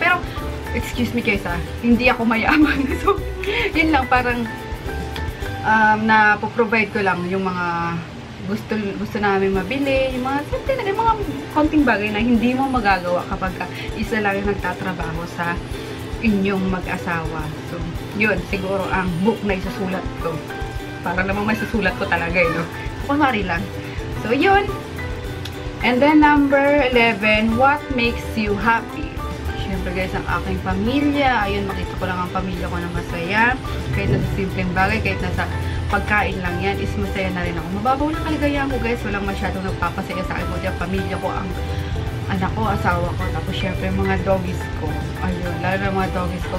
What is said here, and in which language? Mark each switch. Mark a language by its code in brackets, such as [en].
[tl] Pero [en] excuse me guys [tl] hindi ako mayaman. So yun lang, parang na-provide ko lang yung mga gusto namin mabili, yung mga mga konting bagay na hindi mo magagawa kapag isa lang yung nagtatrabaho sa inyong mag-asawa. So, yun, siguro ang book na isusulat ko. Para namang masusulat ko talaga, no? Kunwari lang. So, yun. [en] And then, number 11, what makes you happy? [tl] Siyempre guys, ang aking pamilya. Ayun, makita ko lang ang pamilya ko na masaya. Kahit nasa simpleng bagay, kahit nasa pagkain lang yan, is masaya na rin ako. Mababaw na kaligayahan ko guys. Walang masyadong nagpapasaya sa akin. Buti ang pamilya ko, ang anak ko, asawa ko. Tapos syempre mga doggies ko. Ayun, lalo na mga doggies ko.